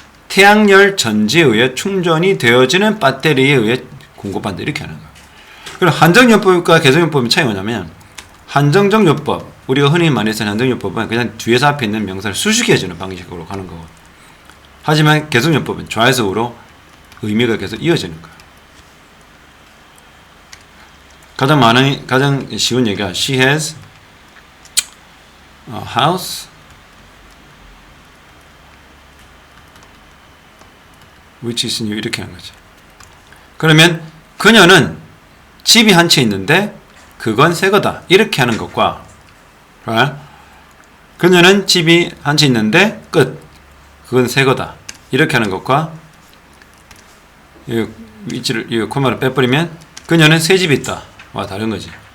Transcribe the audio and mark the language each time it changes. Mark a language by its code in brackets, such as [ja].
[ko] 태양열 전지에 의해 충전이 되어지는 배터리에 의해 공급한다 이렇게 하는 거야. 그럼 한정요법과 개성요법의 차이가 뭐냐면 한정적 요법 우리가 흔히 많이 쓰는 한정요법은 그냥 뒤에서 앞에 있는 명사를 수식해주는 방식으로 가는 거고 하지만 개성요법은 좌에서 우로 의미가 계속 이어지는 거야. [en] 가장 쉬운 얘기가 She has a house which is new [ko] 이렇게 하는 거죠. 그러면 그녀는 집이 한 채 있는데 그건 새 거다 이렇게 하는 것과 그녀는 집이 한 채 있는데 끝 그건 새 거다 이렇게 하는 것과 이 위치를 이 콤마를 빼버리면 그녀는 새 집이 있다 와 다른 거지.